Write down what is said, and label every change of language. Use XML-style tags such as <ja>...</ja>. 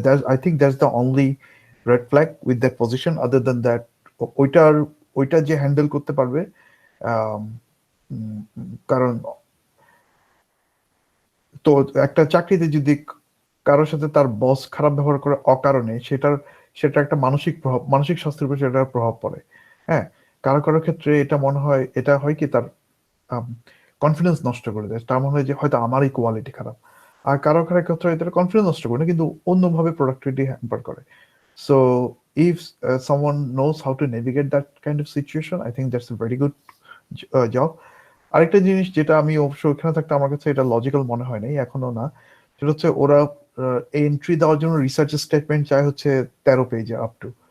<en>I think that's the only red flag with that position. Other than that,</en> <bn>ওইটার ওইটা যে handle করতে পারবে, আম, কারণ তো একটা চাকরিতে যদি কারোর সাথে তার বস খারাপ ব্যবহার করে অকারণে, সেটা একটা মানসিক প্রভাব, মানসিক স্বাস্থ্যের উপর সেটার প্রভাব পড়ে। হ্যাঁ, কারো কারো ক্ষেত্রে এটা মনে হয়, এটা হয় কি তার কনফিডেন্স নষ্ট করে দেয়। তার মনে হয় যে হয়তো আমারই কোয়ালিটি খারাপ। আর কারো কারো ক্ষেত্রে এটা কনফিডেন্স নষ্ট করে না, কিন্তু অন্যভাবে প্রোডাক্টিভিটি হ্যাম্পার করে।</bn> <en>So if someone knows how to navigate that kind of situation, I think that's a very good job.</en> <bn>আরেকটা জিনিস যেটা আমি অবশ্য ওখানে থাকতে আমার কাছে এটা লজিক্যাল মনে হয় নাই, এখনো না, সেটা হচ্ছে ওরা এন্ট্রি দেওয়ার জন্য রিসার্চ স্টেটমেন্ট চায় হচ্ছে 13 পেজে আপ টু।</bn>